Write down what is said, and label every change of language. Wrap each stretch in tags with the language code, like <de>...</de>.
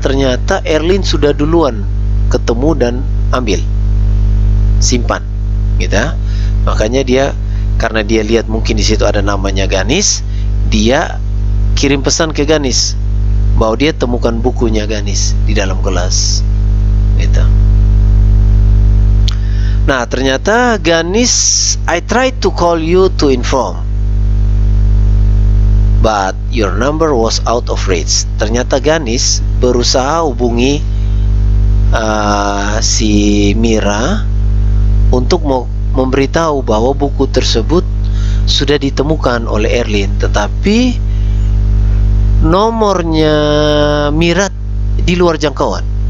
<id>Ternyata Erlin sudah duluan ketemu dan ambil, simpan, gitu. Makanya dia, karena dia lihat mungkin di situ ada namanya Ganis, dia kirim pesan ke Ganis bahwa dia temukan bukunya Ganis di dalam kelas, gitu. Nah, ternyata</id> <en>Ganis, I tried to call you to inform, but your number was out of reach.</en> <id>Ternyata Ganis berusaha hubungi si Mira untuk memberitahu bahwa buku tersebut sudah ditemukan oleh Erlin, tetapi nomornya Mira di luar jangkauan.</id>